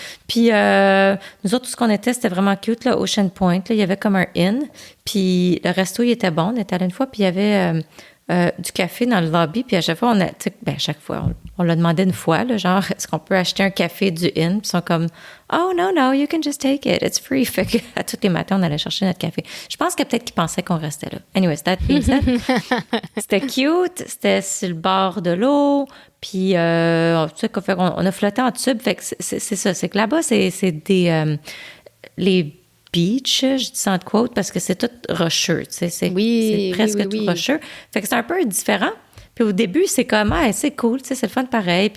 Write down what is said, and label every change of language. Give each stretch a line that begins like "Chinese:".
French: Puis nous autres, tout ce qu'on était, c'était vraiment cute, là, Ocean Point. Là, il y avait comme un inn. Puis le resto, il était bon. On était allé une fois, puis il y avait du café dans le lobby. Puis à chaque fois, chaque fois, on l'a demandé une fois, là, genre, est-ce qu'on peut acheter un café du Inn? Puis ils sont comme,
English: oh, no, you can just take it. It's free.
French: Fait que à tous les matins, on allait chercher notre café. Je pense que peut-être qu'ils pensaient qu'on restait là.
English: Anyways, that being said,
French: c'était cute. C'était sur le bord de l'eau. Puis, tu sais, on a flotté en tube. Fait que c'est ça. C'est que là-bas, c'est des... les beach, je dis ça en quote, parce que c'est tout rocheux, tu sais, c'est presque tout rocheux. Fait que c'est un peu différent. Puis au début, c'est comme, c'est cool, tu sais, c'est le fun pareil.